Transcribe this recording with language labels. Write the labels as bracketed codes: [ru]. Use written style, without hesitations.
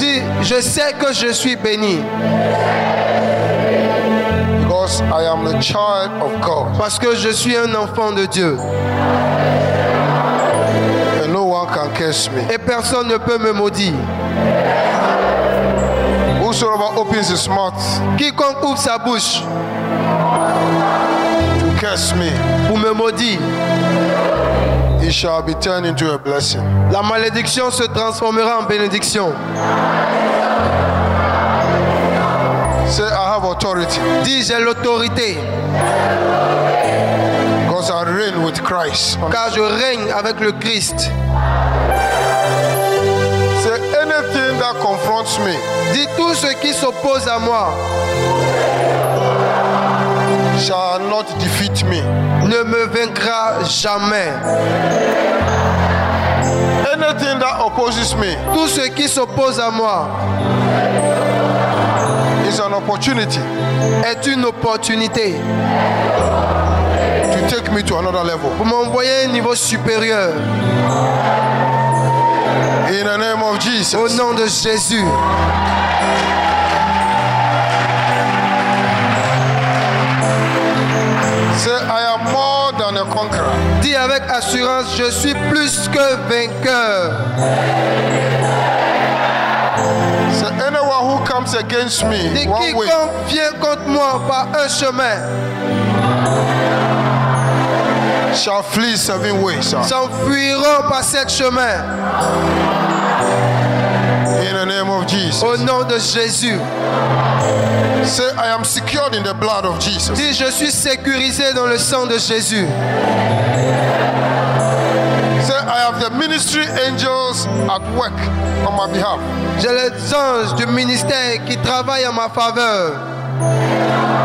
[fr] Dis, je sais que je suis béni. [en] Because I am a child of God. [fr] Parce que je suis un enfant de Dieu. [en] And no one can curse me. [fr] Et personne ne peut me maudire. [en] Whosoever opens his mouth [fr] Quiconque ouvre sa bouche [en] to curse me, [fr] pour me maudire, [en] it shall be turned into a blessing. [fr] la malédiction se transformera en bénédiction. [en] Say, I have authority. [fr] Dis, j'ai l'autorité. [en] Because I reign with Christ. [fr] Car je règne avec le Christ. [en] Say, anything that confronts me [fr] Dis, tout ce qui s'oppose à moi [en] shall not defeat me. [fr] ne me vaincra jamais. [en] Anything that opposes me [fr] Tout ce qui s'oppose à moi [en] is an opportunity [fr] est une opportunité [en] to take me to another level. [fr] pour m'envoyer à un niveau supérieur. [en] In the name of [fr] Au [en] Jesus. [fr] nom de Jésus. [en] Say, I am more than a conqueror. [fr] Dis avec assurance, je suis plus que vainqueur. [en] Say, anyone who comes against me [fr] Dis, [en] one way [fr] quiconque vient contre moi par un chemin [en] shall flee 7 ways. [fr] s'enfuiront par sept chemins. [en] In the name of Jesus. [fr] Au nom de Jésus. [en] Say, I am secured in the blood of Jesus. [fr] Dis, je suis sécurisé dans le sang de Jésus. [en] Say, I have the ministry angels at work on my behalf. [fr] J'ai les anges du ministère qui travaillent en ma faveur.